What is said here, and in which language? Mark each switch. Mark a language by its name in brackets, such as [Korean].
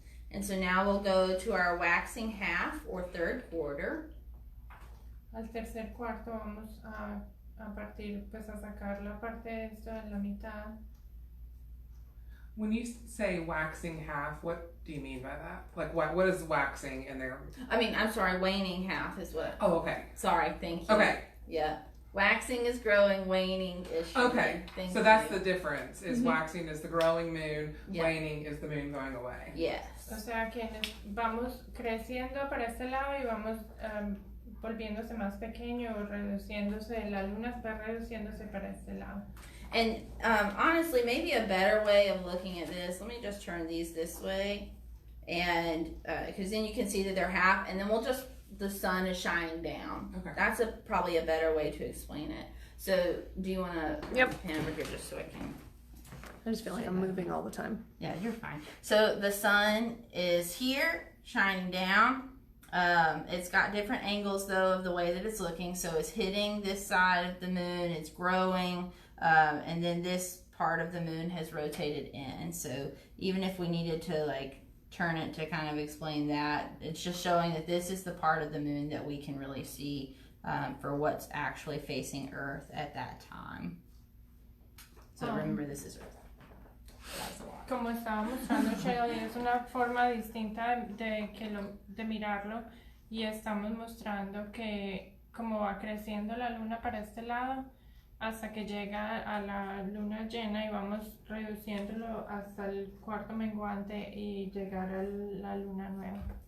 [English] And so now we'll go to our waxing half or third quarter. [Spanish] Al tercer cuarto vamos a partir, pues a sacar la parte de esto en la mitad. [English] When you say waxing half, what do you mean by that? Like what is waxing in there? I'm sorry, waning half is what. Oh, okay. Sorry, thank you. Okay. Yeah. Waxing is growing, waning is shrinking. Okay. Thank So that's you. the difference. Is waxing is the growing moon, Yeah. waning is the moon going away. Yes. [Spanish] O sea que vamos creciendo para este lado y vamos volviéndose más pequeño o reduciéndose, la luna va reduciéndose para este lado. [English] And honestly, maybe a better way of looking at this, let me just turn these this way, and because then you can see that they're half, and then the sun is shining down. Okay. That's probably a better way to explain it. So do you want to pan over here just so I can? I just feel like I'm moving all the time. Yeah, you're fine. So the sun is here, shining down. It's got different angles though of the way that it's looking. So it's hitting this side of the moon, it's growing, and then this part of the moon has rotated in. So even if we needed to like turn it to kind of explain that, it's just showing that this is the part of the moon that we can really see for what's actually facing Earth at that time. So remember, this is Earth. [Spanish] Como estaba mostrando Shelli, es una forma distinta de mirarlo, y estamos mostrando que como va creciendo la luna para este lado hasta que llega a la luna llena, y vamos reduciéndolo hasta el cuarto menguante y llegar a la luna nueva.